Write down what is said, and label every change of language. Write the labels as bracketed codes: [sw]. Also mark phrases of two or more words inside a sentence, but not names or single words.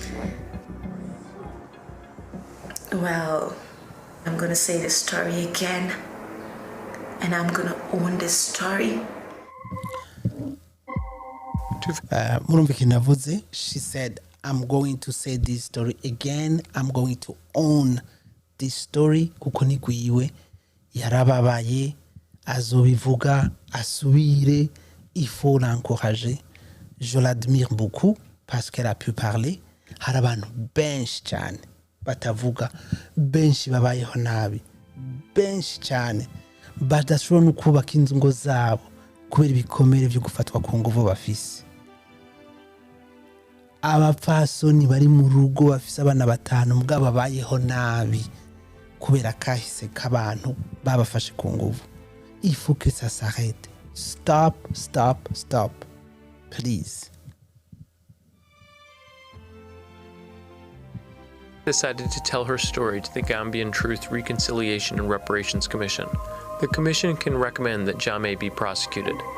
[en] Well, I'm gonna say this story again, and I'm gonna own this story. She said, I'm going to say this story again. I'm going to own this story. [rn] Kuko ni gwiwe yarababaye azobivuga asubire. [fr] Il faut l'encourager. Je l'admire beaucoup parce qu'elle a pu parler. [rn] Hari abantu benshi cyane batavuga, benshi babayeho nabi, benshi cyane badashobora no kubaka inzu ngo zabo kubera ibikomere byo gufatwa ku nguvu bafise. Abapfasoni bari mu rugo bafise abana batanu mugabo babayeho nabi kubera kahise k'abantu babafashe ku nguvu. [fr] Il faut que ça s'arrête. [en] Stop, stop, stop. Please. Decided to tell her story to the Gambian Truth, Reconciliation and Reparations Commission. The commission can recommend that Jammeh be prosecuted.